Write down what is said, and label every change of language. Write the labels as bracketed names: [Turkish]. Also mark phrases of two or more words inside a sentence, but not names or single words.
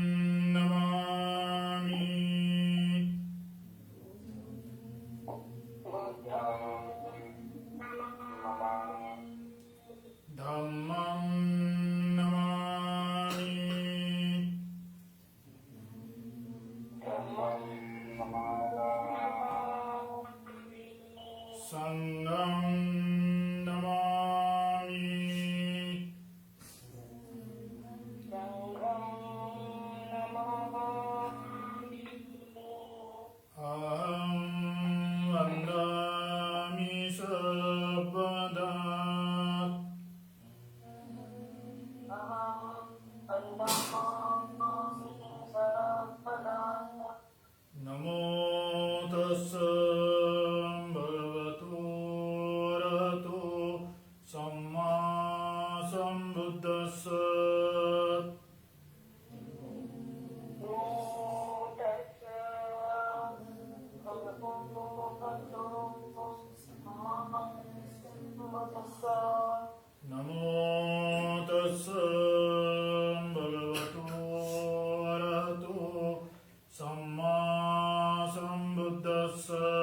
[Pali] नमामि धम्मं नमामि संघं नमामि अहं वन्दामि सर्वदा नमो तस्स भगवतो अरहतो सम्मा सम्बुद्धस्स नमो तस्स भगवतो अरहतो सम्मा सम्बुद्धस्स